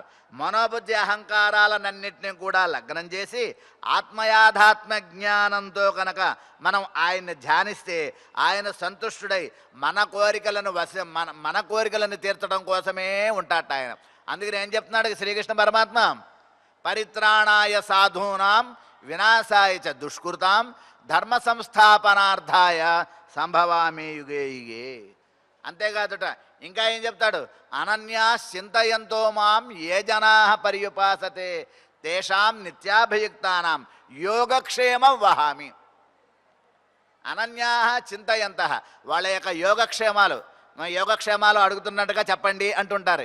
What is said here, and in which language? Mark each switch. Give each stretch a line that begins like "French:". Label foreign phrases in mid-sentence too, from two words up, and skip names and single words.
Telugu: మనోబుద్ధి అహంకారాలన్నింటినీ కూడా లగ్నం చేసి ఆత్మయాథాత్మ జ్ఞానంతో కనుక మనం ఆయన్ని ధ్యానిస్తే ఆయన సంతుష్టుడై మన కోరికలను తీర్చడం కోసమే ఉంటాట ఆయన. అందుకని ఏం చెప్తున్నాడు శ్రీకృష్ణ పరమాత్మ?
Sanskrit: పరిత్రాణాయ సాధూనాం వినాశాయ చ దుష్కృతాం ధర్మ సంస్థాపనార్థాయ సంభవామి యుగే యుగే.
Telugu: అంతేకాదుట ఇంకా ఏం చెప్తాడు?
Sanskrit: అనన్యా చింతయంతో మాం ఏ జనా పర్యుపాసతే తేషాం నిత్యాభియుక్తానాం యోగక్షేమం వహామి. అనన్యా చింతయంత,
Telugu: వాళ్ళ యొక్క యోగక్షేమాలు అడుగుతున్నట్టుగా చెప్పండి అంటుంటారు.